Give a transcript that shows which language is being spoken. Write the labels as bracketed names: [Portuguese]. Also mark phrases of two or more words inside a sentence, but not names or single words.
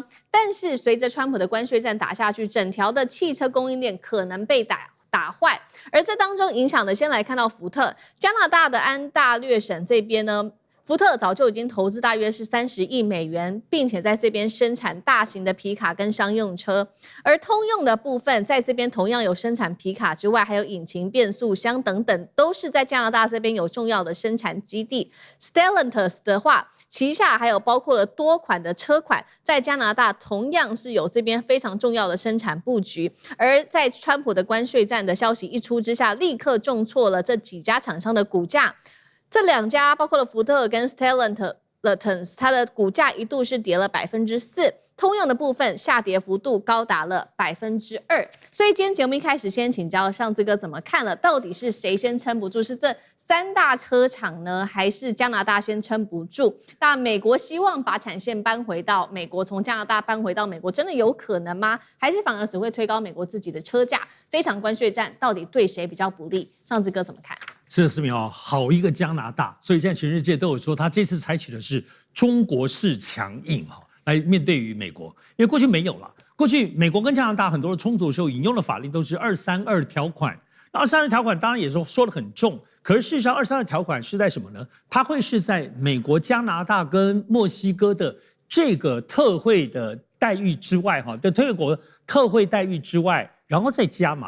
[Chinese] 但是隨着川普的關稅戰打下去，整條的汽車供應鏈可能被打壞，而這當中影響的，先來看到福特。加拿大的安大略省這邊呢，福特早就已經投資大約是30億美元，並且在這邊生產大型的皮卡跟商用車。而通用的部分在這邊同樣有生產皮卡之外，還有引擎、變速箱等等，都是在加拿大這邊有重要的生產基地。Stellantis 的話，旗下還有包括了多款的車款，在加拿大同樣是有這邊非常重要的生產布局。而在川普的關稅戰的消息一出之下，立刻重挫了這幾家廠商的股價。這2家包括了福特跟 Stellantis Lufthansa， 它的股價一度是跌了4%，通用的部分下跌幅度高達了2%。所以今天節目一開始先請教尚志哥怎麼看了，到底是誰先撐不住？是這3大車廠呢，還是加拿大先撐不住？那美國希望把產線搬回到美國，從加拿大搬回到美國，真的有可能嗎？還是反而只會推高美國自己的車價？這一場關稅戰到底對誰比較不利？尚志哥怎麼看？是的，思明哦，好一個加拿大，所以現在全世界都有說，他這次採取的是中國式強硬哈，來面對於美國，因為過去沒有了。過去美國跟加拿大很多的衝突的時候，引用的法令都是232條款，那232條款當然也說得很重，可是事實上232條款是在什麼呢？它會是在美國、加拿大跟墨西哥的這個特惠的待遇之外哈，的推國特惠待遇之外，然後再加碼。